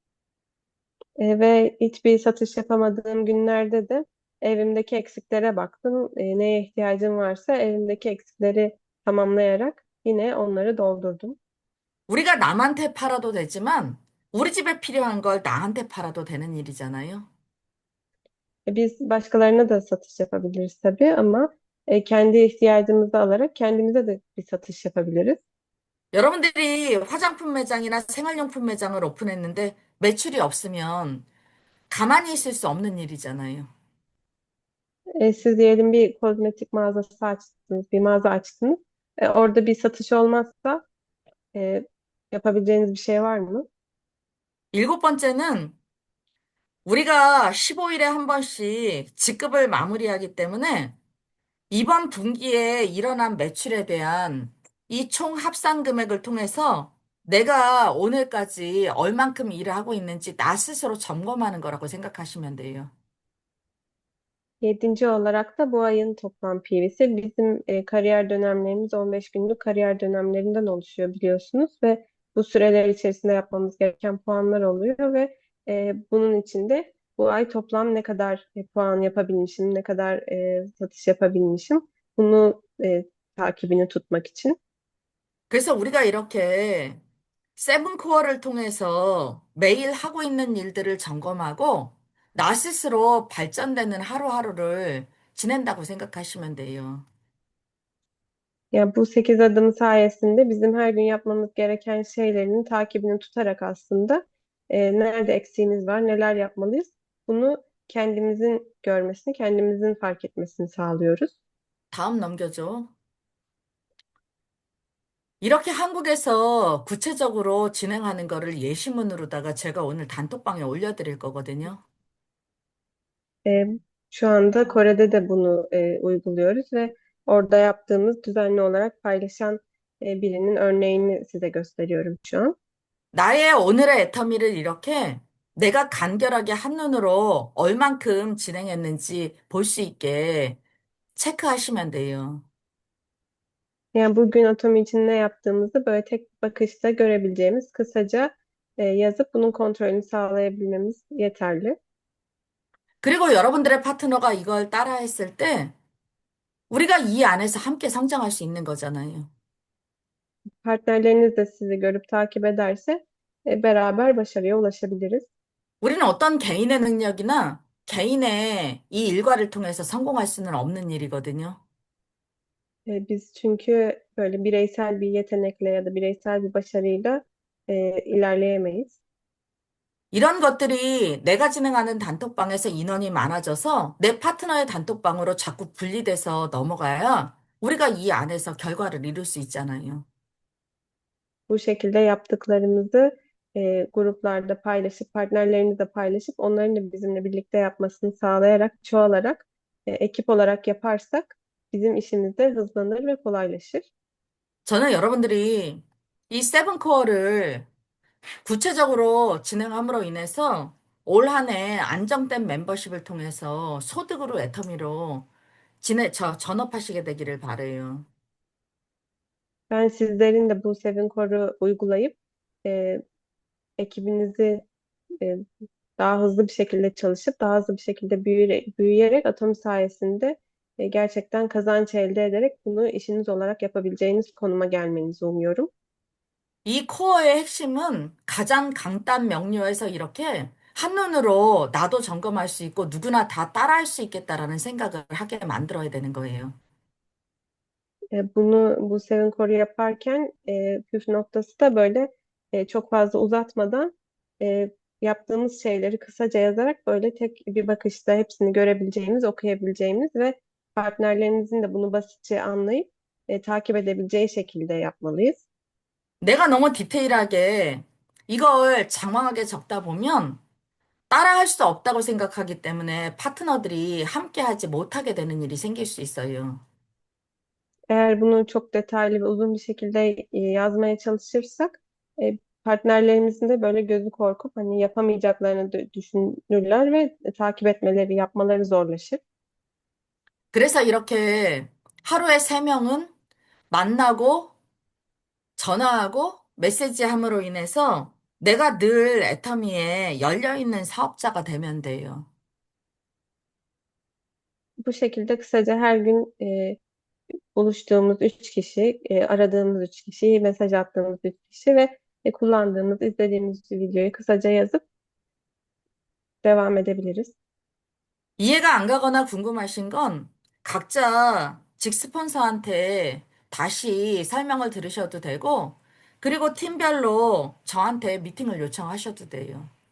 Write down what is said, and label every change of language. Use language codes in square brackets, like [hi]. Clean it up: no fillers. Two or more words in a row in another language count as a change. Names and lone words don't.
[tr] Ve hiçbir satış yapamadığım günlerde de evimdeki eksiklere baktım. Neye ihtiyacım varsa evimdeki eksikleri tamamlayarak yine onları doldurdum. [ko] 우리가 남한테 팔아도 되지만 우리 집에 필요한 걸 나한테 팔아도 되는 일이잖아요. [tr] Biz başkalarına da satış yapabiliriz tabii ama kendi ihtiyacımızı alarak kendimize de bir satış yapabiliriz. [ko] 여러분들이 화장품 매장이나 생활용품 매장을 오픈했는데 매출이 없으면 가만히 있을 수 없는 일이잖아요. [tr] Siz diyelim bir kozmetik mağazası açtınız, bir mağaza açtınız. Orada bir satış olmazsa e, yapabileceğiniz bir şey var mı? [ko] 일곱 번째는 우리가 15일에 한 번씩 직급을 마무리하기 때문에 이번 분기에 일어난 매출에 대한 이 총 합산 금액을 통해서 내가 오늘까지 얼만큼 일을 하고 있는지 나 스스로 점검하는 거라고 생각하시면 돼요. [tr] Yedinci olarak da bu ayın toplam PV'si. Bizim kariyer dönemlerimiz 15 günlük kariyer dönemlerinden oluşuyor biliyorsunuz ve bu süreler içerisinde yapmamız gereken puanlar oluyor ve bunun içinde bu ay toplam ne kadar puan yapabilmişim, ne kadar satış yapabilmişim bunu takibini tutmak için. [ko] 그래서 우리가 이렇게 세븐 코어를 통해서 매일 하고 있는 일들을 점검하고 나 스스로 발전되는 하루하루를 지낸다고 생각하시면 돼요. [tr] Yani bu 8 adım sayesinde bizim her gün yapmamız gereken şeylerin takibini tutarak aslında nerede eksiğimiz var, neler yapmalıyız, bunu kendimizin görmesini, kendimizin fark etmesini sağlıyoruz. [ko] 다음 넘겨줘. 이렇게 한국에서 구체적으로 진행하는 거를 예시문으로다가 제가 오늘 단톡방에 올려드릴 거거든요. [tr] E, Şu anda Kore'de de bunu uyguluyoruz ve orada yaptığımız düzenli olarak paylaşan birinin örneğini size gösteriyorum şu an. [ko] 나의 오늘의 애터미를 이렇게 내가 간결하게 한눈으로 얼만큼 진행했는지 볼 수 있게 체크하시면 돼요. [tr] Yani bugün Atomi için ne yaptığımızı böyle tek bakışta görebileceğimiz kısaca yazıp bunun kontrolünü sağlayabilmemiz yeterli. [ko] 그리고 여러분들의 파트너가 이걸 따라 했을 때 우리가 이 안에서 함께 성장할 수 있는 거잖아요. [tr] Partnerleriniz de sizi görüp takip ederse beraber başarıya ulaşabiliriz. [ko] 우리는 어떤 개인의 능력이나 개인의 이 일과를 통해서 성공할 수는 없는 일이거든요. [tr] Biz çünkü böyle bireysel bir yetenekle ya da bireysel bir başarıyla ilerleyemeyiz. [ko] 이런 것들이 내가 진행하는 단톡방에서 인원이 많아져서 내 파트너의 단톡방으로 자꾸 분리돼서 넘어가야 우리가 이 안에서 결과를 이룰 수 있잖아요. [tr] Bu şekilde yaptıklarımızı gruplarda paylaşıp, partnerlerimizle paylaşıp, onların da bizimle birlikte yapmasını sağlayarak, çoğalarak, ekip olarak yaparsak bizim işimiz de hızlanır ve kolaylaşır. [ko] 저는 여러분들이 이 세븐코어를 구체적으로 진행함으로 인해서 올 한 해 안정된 멤버십을 통해서 소득으로 애터미로 전업하시게 되기를 바래요. [tr] Ben sizlerin de bu Seven Core'u uygulayıp e, ekibinizi e, daha hızlı bir şekilde çalışıp daha hızlı bir şekilde büyüyerek Atom sayesinde gerçekten kazanç elde ederek bunu işiniz olarak yapabileceğiniz konuma gelmenizi umuyorum. [ko] 이 코어의 핵심은 가장 간단 명료해서 이렇게 한눈으로 나도 점검할 수 있고 nugu나 다 따라할 수 있겠다라는 생각을 하게 만들어야 되는 거예요. [tr] Bu Seven Core'u yaparken püf noktası da böyle çok fazla uzatmadan e, yaptığımız şeyleri kısaca yazarak böyle tek bir bakışta hepsini görebileceğimiz, okuyabileceğimiz ve partnerlerimizin de bunu basitçe anlayıp takip edebileceği şekilde yapmalıyız. [ko] 내가 너무 디테일하게 이걸 장황하게 적다 보면 따라할 수 없다고 생각하기 때문에 파트너들이 함께 하지 못하게 되는 일이 생길 수 있어요. [tr] Eğer bunu çok detaylı ve uzun bir şekilde yazmaya çalışırsak partnerlerimizin de böyle gözü korkup hani yapamayacaklarını düşünürler ve takip etmeleri, yapmaları zorlaşır. [ko] 그래서 이렇게 하루에 세 명은 만나고 전화하고 메시지함으로 인해서 내가 늘 애터미에 열려있는 사업자가 되면 돼요. [tr] Bu şekilde kısaca her gün buluştuğumuz üç kişi, aradığımız üç kişi, mesaj attığımız üç kişi ve kullandığımız, izlediğimiz videoyu kısaca yazıp devam edebiliriz. [ko] 이해가 안 가거나 궁금하신 건 각자 직스폰서한테 다시 설명을 들으셔도 되고, 그리고 팀별로 저한테 미팅을 요청하셔도 돼요.